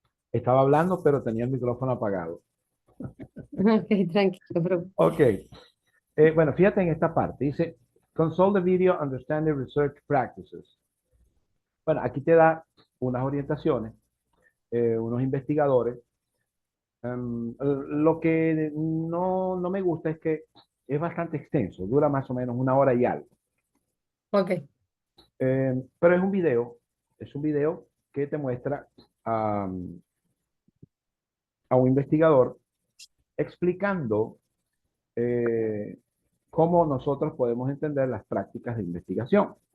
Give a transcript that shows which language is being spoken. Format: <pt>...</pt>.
<es>Estaba hablando, pero tenía el micrófono apagado. Ok, tranquilo, profe. Ok. Bueno, fíjate en esta parte. Dice,</es> <en>consult the video, understand the research practices.</en> <es>Bueno, aquí te da unas orientaciones, unos investigadores. Lo que no me gusta es que es bastante extenso, dura más o menos una hora y algo. Ok. Pero es un video que te muestra a, a un investigador explicando cómo nosotros podemos entender las prácticas de investigación.</es>